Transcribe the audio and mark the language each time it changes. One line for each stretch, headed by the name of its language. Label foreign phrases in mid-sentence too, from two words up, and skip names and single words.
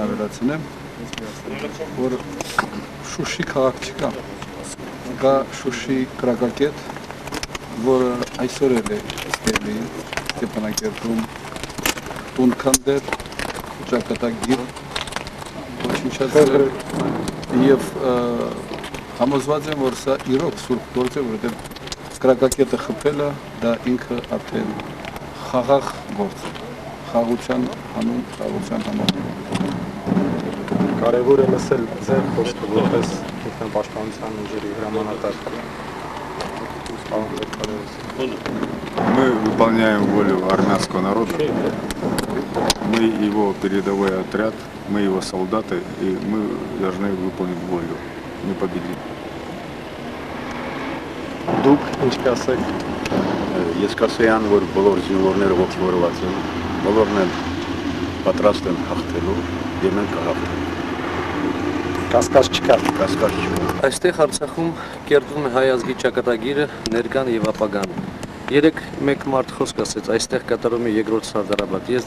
Armenian: ավելացնեմ, որ Շուշի քաղաք չկա, կա Շուշի կրակակետ, որը այսօր էլ է Ստեփանակերտում տուն-քանդել, ճակատագիր, ոչնչացրել եւ համոզված եմ, որ սա իրոք սուրբ գործ է, որովհետեւ կրակակետը խփելը դա ինքը արդեն խաղաղ գործ է, խաղաղության համար։ Կարևոր է լսել ձեր խոսքը որպես ինքնապաշտպանության ուժերի հրամանատար։
Russian: Мы выполняем волю армянского народа. Мы его передовой отряд, мы его солдаты, и мы должны выполнить волю, не победить.
Armenian: Դուք ինչ կասեք։ Ես կասեյան, որ բոլոր զինվորները ողջորված են, բոլորն են պատրաստ են հաղթելու եւ մենք կհաղթենք։ Կասկած չկա։ Այստեղ Արցախում կերտվում է հայ ազգի ճակատագիրը, ներկան եւ ապագան։ Երեք մեկ մարդ խոսք ասեց, այստեղ կատարում է երկրորդ Սարդարաբադ։ Ես դրա